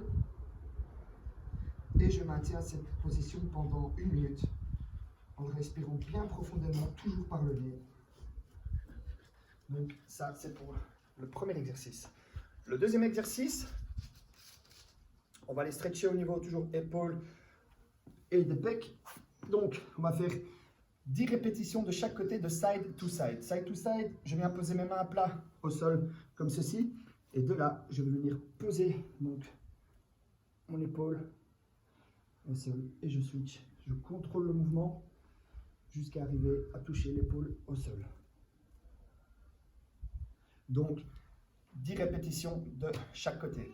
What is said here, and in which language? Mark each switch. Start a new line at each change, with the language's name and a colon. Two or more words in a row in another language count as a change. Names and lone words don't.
French: Et je maintiens cette position pendant 1 minute en respirant bien profondément, toujours par le nez. Donc ça, c'est pour le premier exercice. Le deuxième exercice, on va les stretcher au niveau toujours épaules et des pecs. Donc, on va faire 10 répétitions de chaque côté de
English: side to side. Side to side,
French: je viens poser mes mains à plat au sol comme ceci. Et de là, je vais venir poser donc mon épaule au sol et je switch. Je contrôle le mouvement jusqu'à arriver à toucher l'épaule au sol. Donc, 10 répétitions de chaque côté.